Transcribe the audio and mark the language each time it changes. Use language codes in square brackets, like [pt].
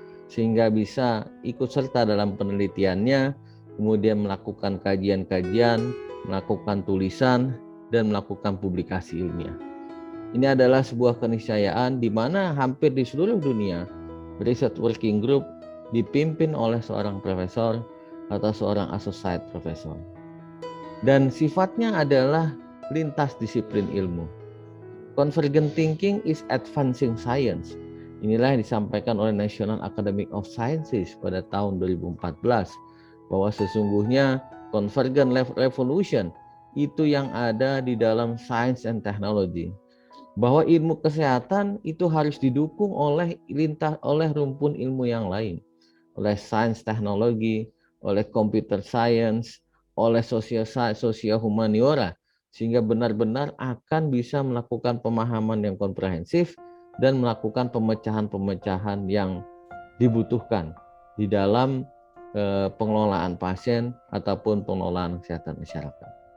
[id] sehingga bisa ikut serta dalam penelitiannya, kemudian melakukan kajian-kajian, melakukan tulisan, dan melakukan publikasi ilmiah. Ini adalah sebuah keniscayaan di mana hampir di seluruh dunia research working group dipimpin oleh seorang profesor atau seorang associate profesor. Dan sifatnya adalah lintas disiplin ilmu. [en] Convergent thinking is advancing science. [id] Inilah yang disampaikan oleh National Academy of Sciences pada tahun 2014, bahwa sesungguhnya convergent revolution itu yang ada di dalam [en] science and technology. [id] Bahwa ilmu kesehatan itu harus didukung oleh rumpun ilmu yang lain, oleh sains teknologi, oleh computer science, oleh sosial humaniora, sehingga benar-benar akan bisa melakukan pemahaman yang komprehensif dan melakukan pemecahan-pemecahan yang dibutuhkan di dalam pengelolaan pasien ataupun pengelolaan kesehatan masyarakat.